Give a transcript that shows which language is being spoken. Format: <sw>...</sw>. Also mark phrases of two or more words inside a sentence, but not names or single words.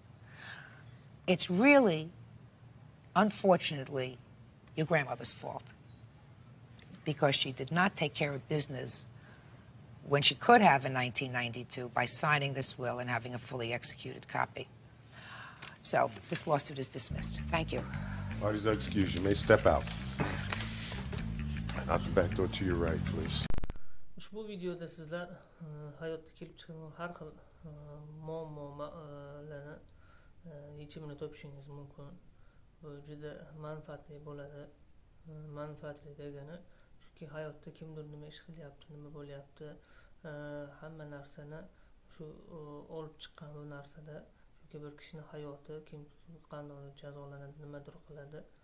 <en>It's really, unfortunately, your grandmother's fault, because she did not take care of business when she could have in 1992 by signing this will and having a fully executed copy. So this lawsuit is dismissed. Thank you. Parties are excused. You may step out. Out the back door to your right, please.</en> <uz>Ushbu videoda sizlar hayotda kelib chiqqan har xil muammolarni yechimini topishingiz mumkin. Bu juda manfaatli bo'ladi. Manfaatli degani shuki hayotda kimdir nima ish qilyapti, nima bo'lyapti, hamma narsani shu olib chiqqan bu narsada shuki bir kishining hayoti kim qanday jazolanadi, nimadir qiladi.</uz>